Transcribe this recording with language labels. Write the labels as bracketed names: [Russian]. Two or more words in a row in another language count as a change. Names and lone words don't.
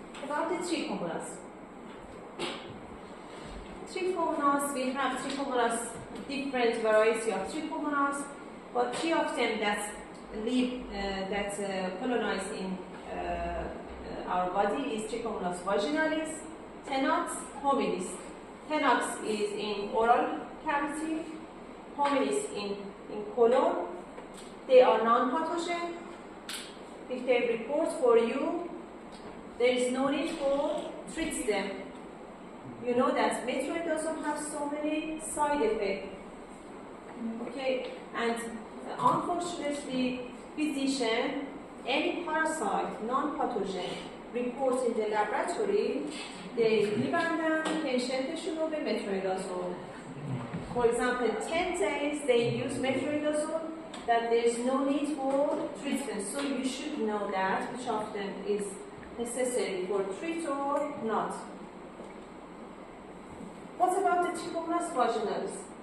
[English] about the trichomonas. Trichomonas, we have trichomonas, different variety of trichomonas, but three of them that colonize in our body is Trichomonas vaginalis, Tenax, hominis. Tenax is in oral cavity, hominis in colon. They are non-pathogen. If they report for you, there is no need for treat them. You know that metronidazole has so many side effects. Okay, and unfortunately, physician, any parasite, non-pathogen, report in the laboratory, they [Persian] میبندن پیشنتشون رو به [English] metronidazole. For example, 10 days they use metronidazole, that there is no need for treatment. So you should know that which of them is necessary for treat or not. What about the Trichomonas vaginalis?